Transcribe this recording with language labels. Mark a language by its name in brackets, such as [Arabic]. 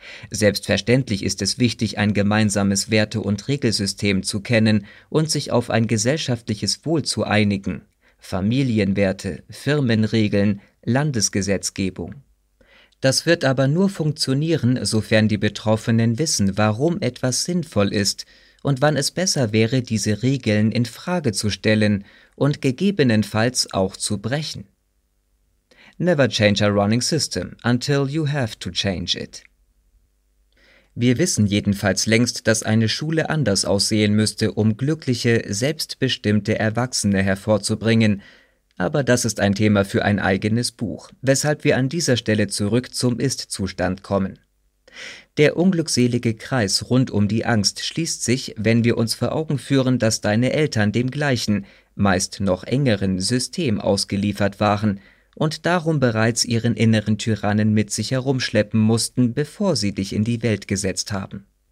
[German] Selbstverständlich ist es wichtig, ein gemeinsames Werte- und Regelsystem zu kennen und sich auf ein gesellschaftliches Wohl zu einigen, Familienwerte, Firmenregeln, Landesgesetzgebung. Das wird aber nur funktionieren, sofern die Betroffenen wissen, warum etwas sinnvoll ist und wann es besser wäre, diese Regeln in Frage zu stellen und gegebenenfalls auch zu brechen. [English] Never change a running system until you have to change it. [German] Wir wissen jedenfalls längst, dass eine Schule anders aussehen müsste, um glückliche, selbstbestimmte Erwachsene hervorzubringen. Aber das ist ein Thema für ein eigenes Buch, weshalb wir an dieser Stelle zurück zum Ist-Zustand kommen. Der unglückselige Kreis rund um die Angst schließt sich, wenn wir uns vor Augen führen, dass deine Eltern dem gleichen, meist noch engeren System ausgeliefert waren und darum bereits ihren inneren Tyrannen mit sich herumschleppen mussten, bevor sie dich in die Welt gesetzt haben.